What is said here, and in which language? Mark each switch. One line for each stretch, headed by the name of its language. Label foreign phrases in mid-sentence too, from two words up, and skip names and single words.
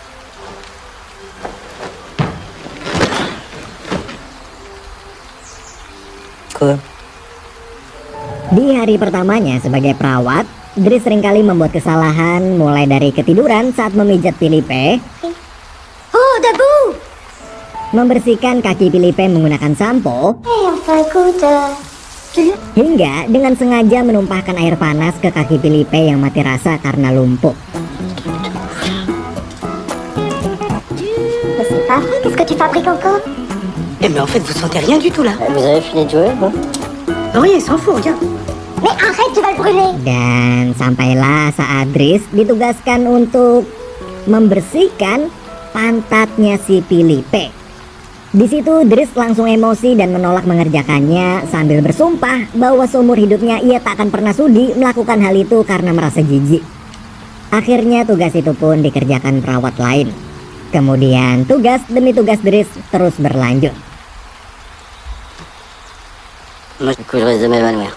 Indonesian: Di hari pertamanya sebagai perawat, Dris seringkali membuat kesalahan mulai dari ketiduran saat memijat Filipe,
French: Oh, debout!
Indonesian: membersihkan kaki Filipe menggunakan sampo, hingga dengan sengaja menumpahkan air panas ke kaki Filipe yang mati rasa karena lumpuh.
French: Mais c'est pas vrai, qu'est-ce que tu fabriques encore? Eh mais en fait vous sentez rien du tout là. Vous avez fini de jouer, bon? Rien, il s'en fout, regarde. Mais arrête, tu vas le brûler!
Indonesian: Dan sampailah saat Dris ditugaskan untuk membersihkan pantatnya si Filipe. Di situ Dris langsung emosi dan menolak mengerjakannya sambil bersumpah bahwa seumur hidupnya ia tak akan pernah sudi melakukan hal itu karena merasa jijik. Akhirnya tugas itu pun dikerjakan perawat lain. Kemudian tugas demi tugas Dris terus berlanjut.
French: Moi, du coup, je risque de m'évanouir.